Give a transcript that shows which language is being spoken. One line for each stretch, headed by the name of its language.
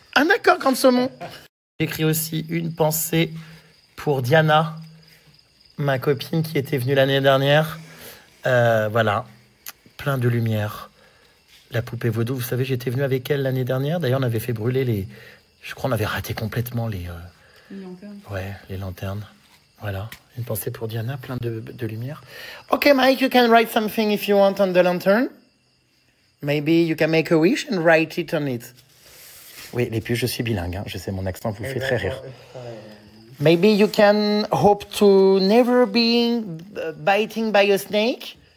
French: Ah d'accord, quand saumon. J'ai écrit aussi une pensée pour Diana, ma copine qui était venue l'année dernière. Voilà, plein de lumière. La poupée vaudou, vous savez, j'étais venu avec elle l'année dernière. D'ailleurs, on avait fait brûler les... Je crois qu'on avait raté complètement les lanternes. Ouais, les lanternes. Voilà, une pensée pour Diana, plein de lumière.
English: Ok, Mike, you can write something if you want on the lantern. Maybe you can make a wish and write it on it.
French: Oui, les puces, je suis bilingue. Hein. Je sais, mon accent vous fait très rire.
English: Maybe you can hope to never be biting by a snake.